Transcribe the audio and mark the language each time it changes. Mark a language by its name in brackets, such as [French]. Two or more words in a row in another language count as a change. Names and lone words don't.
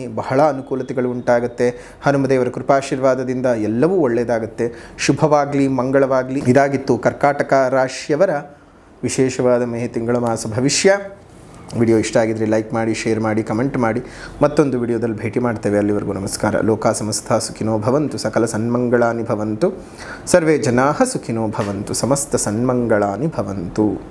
[Kannada] ಬಹಳ ಅನುಕೂಲತೆಗಳು ಉಂಟಾಗುತ್ತೆ. ಹನುಮದೇವರ ಕೃಪಾಶೀರ್ವಾದದಿಂದ ಎಲ್ಲವೂ ಒಳ್ಳೆಯದಾಗುತ್ತೆ. ಶುಭವಾಗಲಿ, ಮಂಗಳವಾಗಲಿ. ಇದಾಗಿತ್ತು ಕರ್ಕಾಟಕ ರಾಶಿಯವರ ವಿಶೇಷವಾದ ಮೇ ತಿಂಗಳ ಮಾಸ ಭವಿಷ್ಯ. ವಿಡಿಯೋ ಇಷ್ಟ ಆಗಿದ್ರೆ ಲೈಕ್ ಮಾಡಿ, ಶೇರ್ ಮಾಡಿ, ಕಮೆಂಟ್ ಮಾಡಿ. ಮತ್ತೊಂದು ವಿಡಿಯೋದಲ್ಲಿ ಭೇಟಿ ಮಾಡ್ತೇವೆ. ಅಲ್ಲಿವರೆಗೂ ನಮಸ್ಕಾರ. [Sanskrit] ಲೋಕ ಸಮಸ್ತ ಸುಖಿನೋ ಭವಂತು, ಸಕಲ ಸನ್ಮಂಗಳಾನಿ ಭವಂತು, ಸರ್ವೇ ಜನಾಃ ಸುಖಿನೋ ಭವಂತು, ಸಮಸ್ತ ಸನ್ಮಂಗಳಾನಿ ಭವಂತು.